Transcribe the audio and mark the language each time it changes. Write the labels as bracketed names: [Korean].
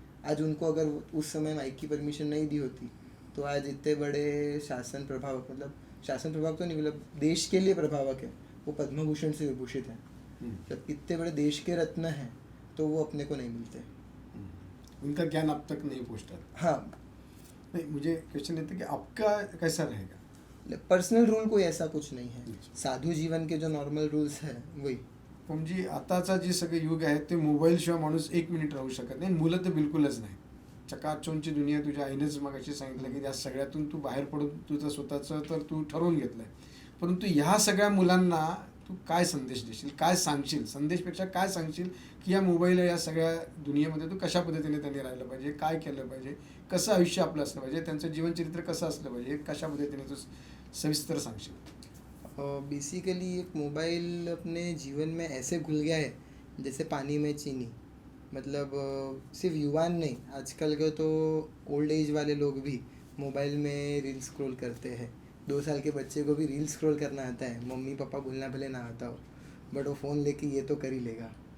[Hindi] आज उनको अगर उस समय माइक की परमिशन नहीं दी होती तो आज इतने बड़े शासन प्रभावक, मतलब शासन प्रभावक तो नहीं, मतलब देश के लिए प्रभावक है, वो पद्म भूषण से विभूषित हैं, जब इतने बड़े देश के रत्न हैं तो वो अपने को नहीं मिलते। उनका ज्ञान अब तक नहीं पहुँचता। हाँ, नहीं, मुझे क्वेश्चन ये था कि आपका कैसा रहेगा? पर्सनल रूल कोई ऐसा कुछ [Marathi] नाही आहे, [Hindi] साधू जीवन के जो नॉर्मल रूल्स है वही। [Marathi] म्हणजे आताचा जे सगळे युग आहे ते मोबाईलशिवाय माणूस 1 मिनिट राहू शकत नाही, मुलं तर बिलकुलच नाही। चकाचौंधची दुनिया, तुझ्या आईनेच मगाशी सांगितलं की या सगळ्यातून तू बाहेर पडून तुझं स्वतःचं तर तू ठरवून घेतलंय, परंतु ह्या सगळ्या मुलांना तू काय संदेश देशील, काय सांगशील? संदेशपेक्षा काय सांगशील की या मोबाईल या सगळ्या दुनियेमध्ये तू कशा पद्धतीने त्यांनी राहिलं पाहिजे, काय केलं पाहिजे, कसं आयुष्य आपलं असलं पाहिजे, त्यांचं जीवनचरित्र कसं असलं पाहिजे, कशा पद्धतीने तू सविस्तर सांगशील? [Hindi] बेसिकली एक मोबाइल अपने जीवन में ऐसे घुल गया है जैसे पानी में चीनी। मतलब सिर्फ युवान नहीं, आजकल के तो ओल्ड एज वाले लोग भी मोबाइल में रील स्क्रॉल करते हैं। 2 साल के बच्चे को भी रील स्क्रॉल करना आता है, मम्मी पापा बोलना भले ना आता हो, बट वो फ़ोन लेके ये तो कर ही लेगा।